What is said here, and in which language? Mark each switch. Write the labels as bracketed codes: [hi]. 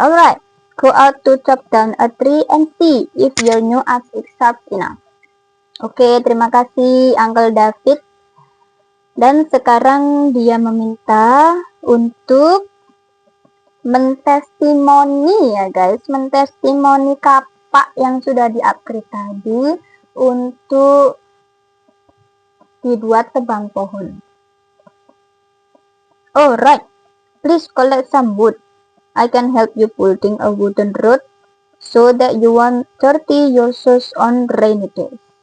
[en] Alright, go out to chop down a tree and see if your new axe is sharp enough. [id] Oke, terima kasih Uncle David. Dan sekarang dia meminta untuk mentestimoni ya guys, mentestimoni kapak yang sudah di-upgrade tadi untuk dibuat tebang pohon. [en] Alright, please collect some wood. I can help you building a wooden road so that you won't dirty your shoes on rainy days.